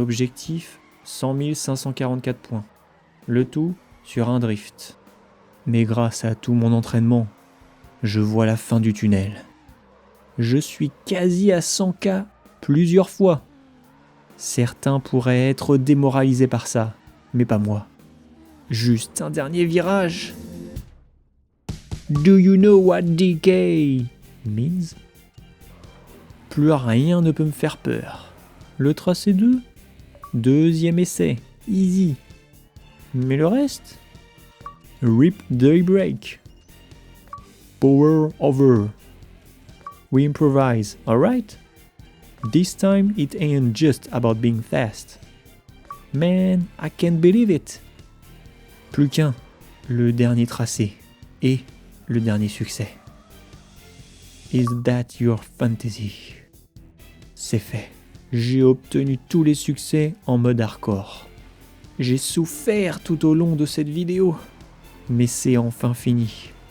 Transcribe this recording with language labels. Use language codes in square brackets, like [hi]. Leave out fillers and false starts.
[fr] Objectif, 100 544 points. Le tout sur un drift. Mais grâce à tout mon entraînement, je vois la fin du tunnel. Je suis quasi à 100K plusieurs fois. Certains pourraient être démoralisés par ça, mais pas moi. Juste un dernier virage. [en] Do you know what DK means? [fr] Plus rien ne peut me faire peur. Le tracé 2, deuxième essai, easy. Mais le reste? Rip daybreak. [en] Power over. We improvise, alright? This time it ain't just about being fast. Man, I can't believe it. [fr] Plus qu'un, le dernier tracé et le dernier succès. [en] Is that your fantasy? [fr] C'est fait. J'ai obtenu tous les succès en mode hardcore. J'ai souffert tout au long de cette vidéo, mais c'est enfin fini.